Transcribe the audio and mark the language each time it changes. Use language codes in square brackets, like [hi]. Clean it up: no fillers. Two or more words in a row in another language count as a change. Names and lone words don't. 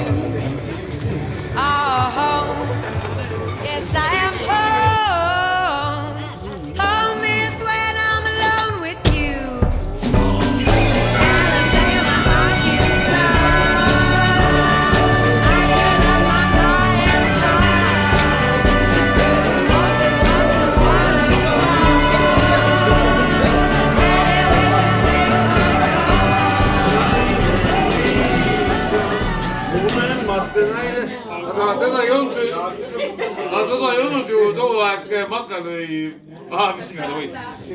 [en] Oh, home. Yes, I am home. Home is when I'm alone with you. Alabama, Arkansas. I get up my heart and fly. Boats and boats and [et] aga teda ei olnud ju too aeg matkal või, mis sina ta võid?